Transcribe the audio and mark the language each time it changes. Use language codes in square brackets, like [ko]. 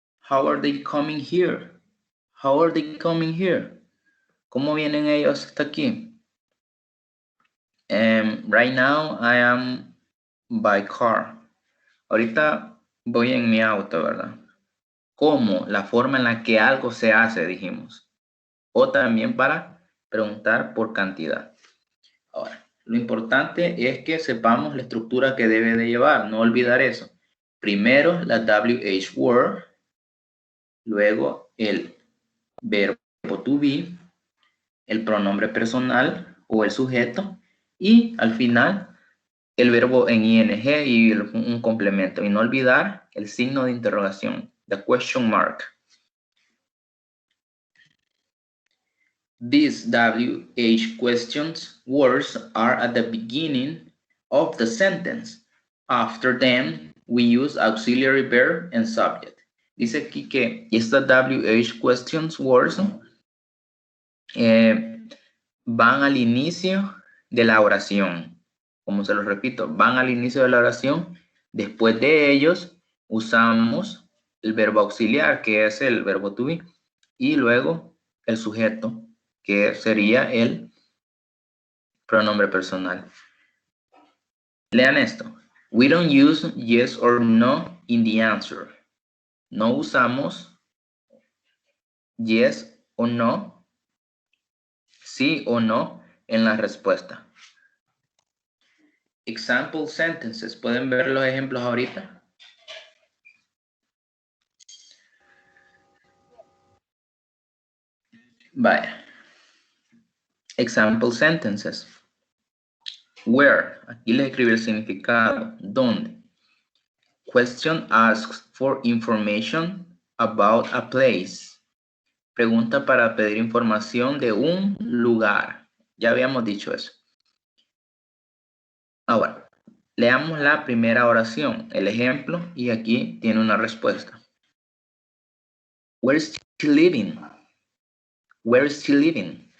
[en] How are they coming here? How are they coming here? [es] ¿Cómo vienen ellos hasta aquí? [en] Right now I am by car. [es] Ahorita voy en mi auto, ¿verdad? ¿Cómo? La forma en la que algo se hace, dijimos. O también para preguntar por cantidad. Ahora, lo importante es que sepamos la estructura que debe de llevar, no olvidar eso. Primero la WH word, luego el verbo to be, el pronombre personal o el sujeto y al final el verbo en ing y un complemento. Y no olvidar el signo de interrogación, [en] the question mark. These WH questions words are at the beginning of the sentence. After them, we use auxiliary verb and subject. [es] Dice aquí que estas WH questions words van al inicio de la oración. Como se los repito, van al inicio de la oración. Después de ellos, usamos el verbo auxiliar, que es el verbo to be, y luego el sujeto, que sería el pronombre personal. Lean esto. [en] We don't use yes or no in the answer. [es] No usamos yes o no, sí o no en la respuesta. [en] Example sentences. [es] ¿Pueden ver los ejemplos ahorita? Vaya. [en] Example sentences. Where. [es] Aquí les escribí el significado. ¿Dónde? [en] Question asks for information about a place. [es] Pregunta para pedir información de un lugar. Ya habíamos dicho eso. Ahora, leamos la primera oración, el ejemplo, y aquí tiene una respuesta. [en] Where is she living? Where is she living?